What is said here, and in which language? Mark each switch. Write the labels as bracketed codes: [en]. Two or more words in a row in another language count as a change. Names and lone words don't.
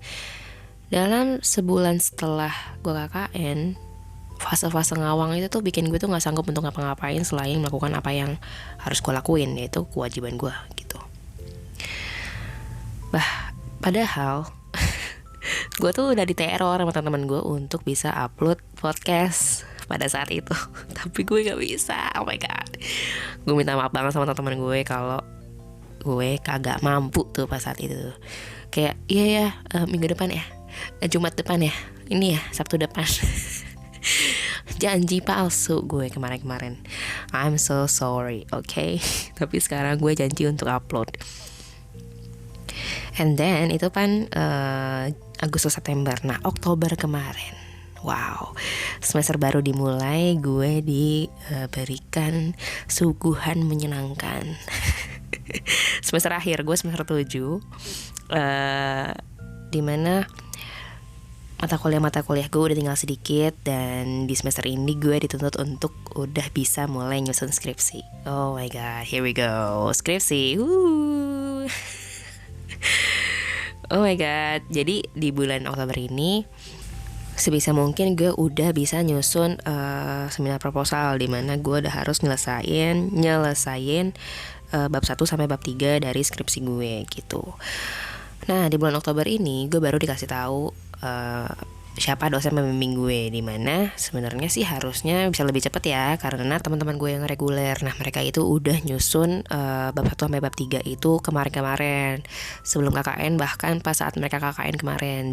[id] Dalam sebulan setelah gue KKN, fase-fase ngawang itu tuh bikin gue tuh gak sanggup untuk ngapa-ngapain selain melakukan apa yang harus gue lakuin, yaitu kewajiban gue gitu. Padahal gue tuh udah diteror sama teman-teman gue untuk bisa upload podcast pada saat itu. Tapi gue gak bisa, [en] oh my god. [id] Gue minta maaf banget sama teman-teman gue kalau gue kagak mampu tuh pas saat itu. Kayak iya ya, minggu depan ya, Jumat depan ya, ini ya Sabtu depan. Janji palsu gue kemarin-kemarin. [en] I'm so sorry, okay? [id] Tapi sekarang gue janji untuk upload. [en] And then [id] itu kan Agustus September. Nah Oktober kemarin, wow, semester baru dimulai, gue diberikan suguhan menyenangkan. Semester akhir gue semester 7, dimana mata kuliah gue udah tinggal sedikit. Dan di semester ini gue dituntut untuk udah bisa mulai nyusun skripsi. [en] Oh my god, here we go, skripsi. Oh my god, [id] jadi di bulan Oktober ini sebisa mungkin gue udah bisa nyusun seminar proposal, dimana gue udah harus nyelesain bab 1 sampai bab 3 dari skripsi gue gitu. Nah di bulan Oktober ini gue baru dikasih tahu siapa dosen pembimbing gue, dimana sebenarnya sih harusnya bisa lebih cepat ya, karena teman-teman gue yang reguler, nah mereka itu udah nyusun bab 1 sampai bab 3 itu kemarin sebelum KKN, bahkan pas saat mereka KKN kemarin.